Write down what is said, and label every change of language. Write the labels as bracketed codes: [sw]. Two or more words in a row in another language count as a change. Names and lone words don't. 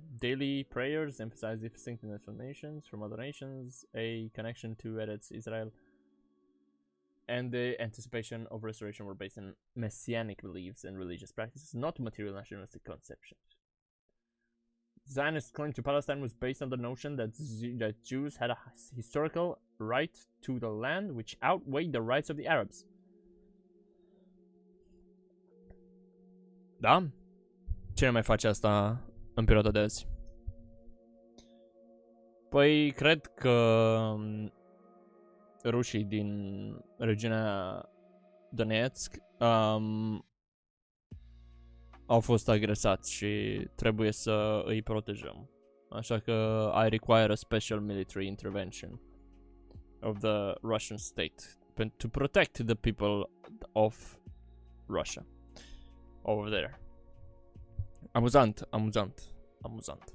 [en] Daily prayers emphasize the distinctness of nations from other nations, a connection to Eretz Israel, and the anticipation of restoration were based on messianic beliefs and religious practices, not material nationalistic conceptions. Zionist claim to Palestine was based on the notion that Jews had a historical right to the land which outweighed the rights of the Arabs. [ro] Da? Cine mai face asta în perioada de azi? Păi, cred că rușii din regiunea Donetsk au fost agresați și trebuie să îi protejăm. Așa că [en] I require a special military intervention of the Russian state to protect the people of Russia over there. [ro] Amuzant, amuzant, amuzant.